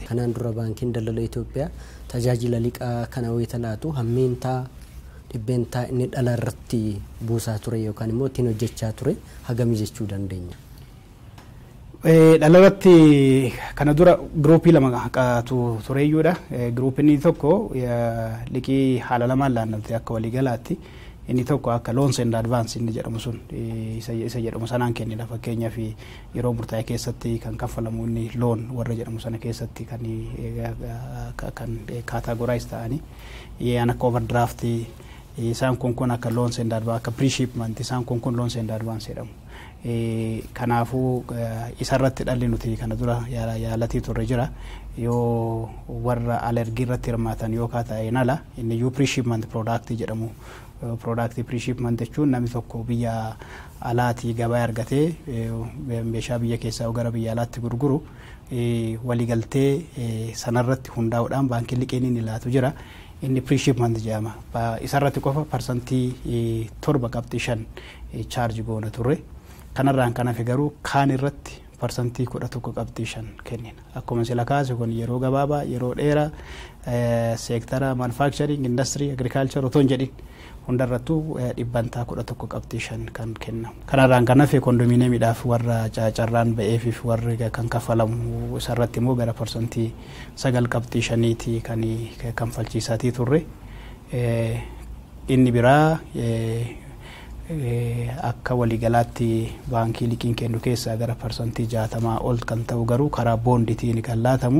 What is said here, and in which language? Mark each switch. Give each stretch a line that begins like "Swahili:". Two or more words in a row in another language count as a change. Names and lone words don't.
Oromo: Kanaan dura baankiin daldala Itoophiyaa tajaajila liqaa kana wayita laatu hammeentaa dhibbeentaa inni dhala irratti buusaa ture yookaan immoo ittiin hojjechaa ture hagamii jechuu dandeenya. Dhala irratti kana dura giruupii lama tureeyyuudha. Giruupiin tokko liqii haala lamaan laannamte akka waliigalaatti. Inni tokko akka
English: loans and advance
Oromo: inni jedhamu sun isa jedhamu sanaan kennina. Fakkeenyaaf yeroo murtaa'e keessatti kan kaffalamu inni loon warra jedhamu sana keessatti kan categorize ta'anii an akka overdraft isaan kun akka
English: loans and advance
Oromo: akka pre-shipment isaan kun
English: loans and advance
Oromo: jedhamu. Kanaafuu isarratti dhalli nuti kana dura yaalatii turre jira. Yoo warra alergii irratti hirmaatan yoo kaata'een ala inni iyyuu
English: pre-shipment product
Oromo: jedhamu.
English: Product pre-shipment
Oromo: jechuun namni tokko biyya alaatii gabaa argatee meeshaa biyya keessaa gara biyya alaatti gurguru waliigaltee sanarratti hundaa'uudhaan baankiin liqiin inni laatu jira. Inni pre-shipment jedhama. Isarratti qofa parsantii 7.5 charge goona turre. Kanarraan kan hafe garuu kaan irratti parsantii 11.5 kennina. Akkuma sila kaase kun yeroo gabaabaa yeroo dheeraa seektara
English: manufacturing industry agriculture
Oromo: otoo hin jedhin hundarrattuu dhibbantaa 11.5 kan kennamu. Kanarraan kan hafe kondominiyeemiidhaaf warra carraan ba'eef warri kan kaffalamu isarratti immoo gara parsantii 9.5 kan kanfalchiisaatii turre. Inni biraa akka waliigalaatti baankii liqiin kennu keessaa gara parsantii 60 ol kan ta'u garuu karaa boonditiin kan laatamu.